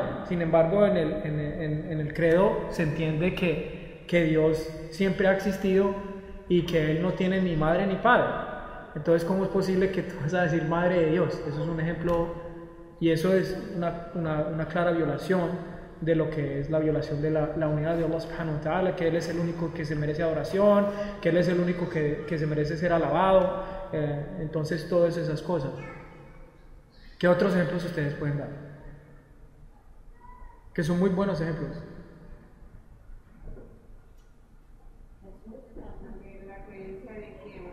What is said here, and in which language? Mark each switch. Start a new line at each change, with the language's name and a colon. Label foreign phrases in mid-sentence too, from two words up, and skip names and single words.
Spanish: Sin embargo, en el credo se entiende que Dios siempre ha existido y que Él no tiene ni madre ni padre. Entonces, ¿cómo es posible que tú vas a decir madre de Dios? Eso es un ejemplo, y eso es una clara violación de lo que es la violación de la unidad de
Arabic: الله سبحانه وتعالى,
Spanish: que Él es el único que se merece adoración, que Él es el único que se merece ser alabado. Entonces todas esas cosas. ¿Qué otros ejemplos ustedes pueden dar? Que son muy buenos ejemplos. también la creencia de que